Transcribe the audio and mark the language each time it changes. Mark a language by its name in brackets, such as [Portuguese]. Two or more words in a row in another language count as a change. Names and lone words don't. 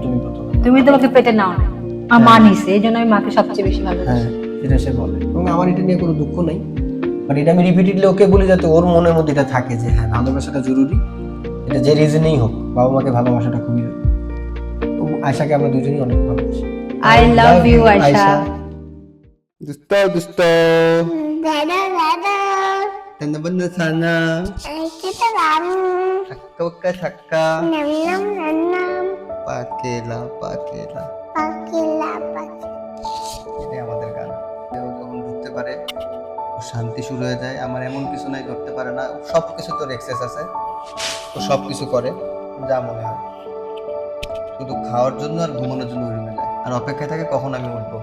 [Bangla] তুমি তোমাকে পেটে নাও না, মা নিছে, এই জন্য আমি মাকে সবচেয়ে বেশি ভালোবাসি। হ্যাঁ, এটা সে বলে। এবং আমার এটা নিয়ে কোনো দুঃখ নাই, বাট এটা আমি রিপিটেডলি ওকে বলি যাতে ওর মনের মধ্যে এটা থাকে যে হ্যাঁ ভালোবাসাটা জরুরি, এটা যে রিজনেই হোক, বাবা মাকে ভালোবাসাটা খুবই জরুরি। আয়শাকে আমরা দুজনেই অনেক ভালোবাসি। [English] I love you, Aisha. Gusto. Tanda banda sana. Kita lắm. Sakka wakka sakka. Nằm nằm nằm nằm. Pakela. Pakila pakila. [Bangla] এটাই আমাদের গান। কেউ যখন ঢুকতে পারে ও শান্তি শুরু হয়ে যায়। আমার এমন কিছু নাই ধরতে পারে না, সব কিছু তোর এক্সেস আছে, ও সব কিছু করে যা মনে হয়, শুধু খাওয়ার জন্য আর ঘুমানোর জন্য রুমে যায় আর অপেক্ষায় থাকে কখন আমি উঠবো।